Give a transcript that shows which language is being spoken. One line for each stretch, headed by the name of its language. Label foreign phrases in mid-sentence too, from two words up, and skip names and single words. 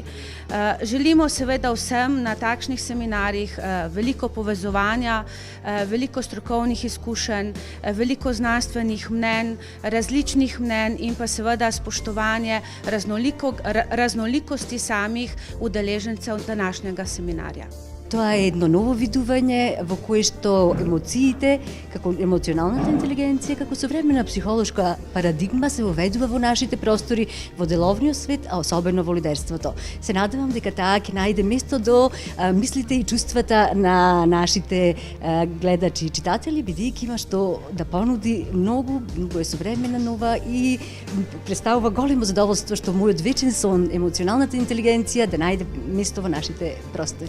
Slovenian: Želimo seveda vsem na takšnih seminarjih veliko povezovanja, veliko strokovnih izkušenj, veliko znanstvenih mnenj, različnih mnenj in pa seveda spoštovanje raznolikosti samih udeležencev današnjega seminarja.
Macedonian: Тоа е едно ново видување во кое што емоциите, како емоционалната интелигенција, како современа психолошка парадигма се воведува во нашите простори, во деловниот свет, а особено во лидерството. Се надевам дека таа ќе најде место до мислите и чувствата на нашите гледачи и читатели, бидејќи има што да понуди многу е современа, нова и представува големо задоволство што мојот вечен сон, емоционалната интелигенција, да најде место во нашите простори.